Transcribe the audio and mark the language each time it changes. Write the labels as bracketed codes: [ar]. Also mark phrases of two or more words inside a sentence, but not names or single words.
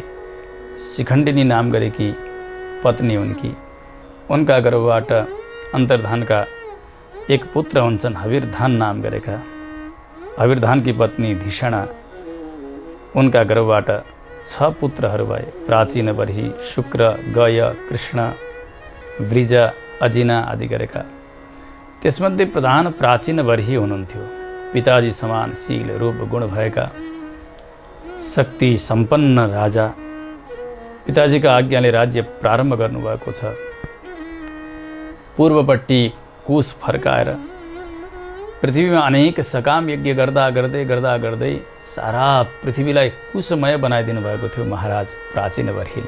[ne] शिखण्डिनी नाम गरेकी पत्नी उनकी। उनका गर्भबाट अन्तर्धानका 1 पुत्र हुन्छन्, हविर्धान नाम गरेका। हविर्धानकी पत्नी धिषणा, उनका गर्भबाट 6 पुत्रहरू भए। प्राचीन बर्ही, शुक्र, गय, कृष्ण, वृज, अजिना आदि गरेका। त्यसमध्ये प्रधान प्राचीन बर्ही हुनुहुन्थ्यो। पिताजी समान शील रूप गुण भएका शक्ति सम्पन्न राजा। पिताजीका आज्ञाले राज्य प्रारम्भ गर्नुभएको छ। पूर्वपट्टि कुश फर्काएर पृथ्वीमा अनेक सकाम यज्ञ गर्दा गर्दै सारा पृथ्वीलाई कुशमय बनाइदिनु भएको थियो महाराज प्राचीन बर्हीले।